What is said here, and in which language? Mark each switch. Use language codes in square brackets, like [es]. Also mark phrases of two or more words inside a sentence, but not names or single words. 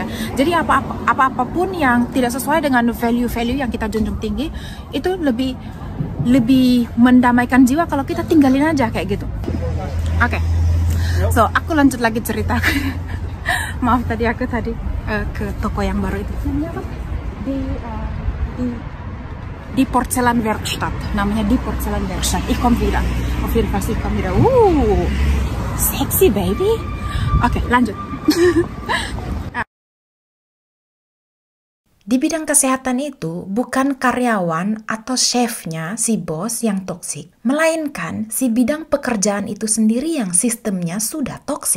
[id] Jadi apapun yang tidak sesuai dengan value-value yang kita junjung tinggi, itu lebih mendamaikan jiwa kalau kita tinggalin aja kayak gitu. Oke. So, aku lanjut lagi cerita. Maaf tadi aku ke toko yang baru itu. Ini apa? Die Porzellanwerkstatt, namanya Die Porzellanwerkstatt. [de] Ich komme wieder. Auf jeden Fall, ich komme wieder. [en] Sexy baby. [id] Oke, lanjut. Di bidang kesehatan itu bukan karyawan atau chefnya si bos yang toksik, melainkan si bidang pekerjaan itu sendiri yang sistemnya sudah toksik.